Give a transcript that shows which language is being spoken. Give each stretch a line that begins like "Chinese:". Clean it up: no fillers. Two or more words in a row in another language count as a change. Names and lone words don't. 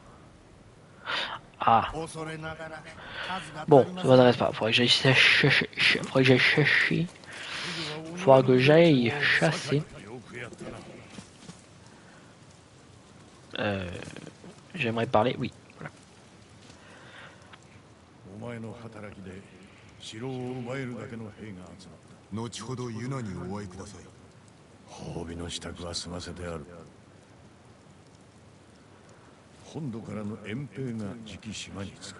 French: Ah. Bon, ça m'intéresse pas. Faudrait que j'aille chercher. Faudra que j'aille chasser. J'aimerais parler, oui. Voilà.
Japanese: 後ほどユナにお会いください。褒美の支度は済ませてある。本土からの遠兵が次期島に着く。